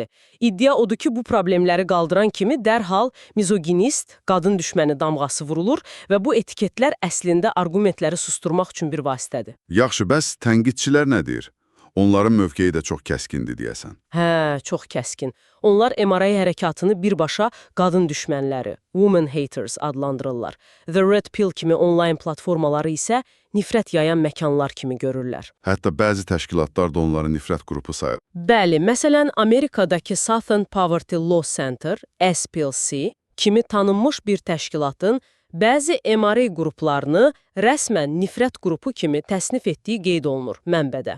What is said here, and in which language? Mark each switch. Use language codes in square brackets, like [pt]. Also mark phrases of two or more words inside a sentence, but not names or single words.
[az] İddia odur ki, bu problemləri qaldıran kimi dərhal mizoginist, qadın düşməni damğası vurulur və bu etiketlər əslində arqumentləri susturmaq üçün bir vasitədir. Yaxşı, bəs tənqidçilər nə deyir? Onların mövqeyi də çox kəskindir deyəsən. Çox kəskin. Onlar MRA hərəkatını birbaşa qadın düşmənləri, [en] woman haters adlandırırlar. [az] The Red Pill kimi onlayn platformaları isə nifrət yayan məkanlar kimi görürlər. Hətta bəzi təşkilatlar da onları nifrət qrupu sayır. Bəli, məsələn, Amerikadakı Southern Poverty Law Center, SPLC, kimi tanınmış bir təşkilatın bəzi MRA qruplarını rəsmən nifrət qrupu kimi təsnif etdiyi qeyd olunur mənbədə.